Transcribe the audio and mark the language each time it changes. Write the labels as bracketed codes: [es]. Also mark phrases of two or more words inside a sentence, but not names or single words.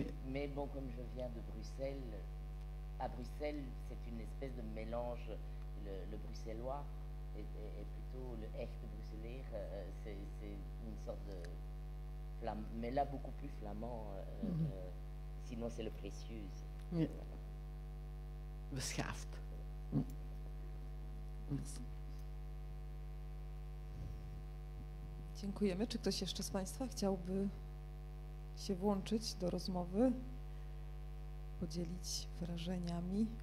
[fr] Mais bon, comme je viens de Bruxelles, à Bruxelles, c'est une espèce de mélange. Le bruxellois et plutôt le echt bruxeller, c'est une sorte de flamand, mais là beaucoup plus flamand, sinon c'est le précieux. Oui. [nl] Beschaafd. [pl] Dziękujemy. Czy ktoś jeszcze z Państwa chciałby się włączyć do rozmowy, podzielić wrażeniami?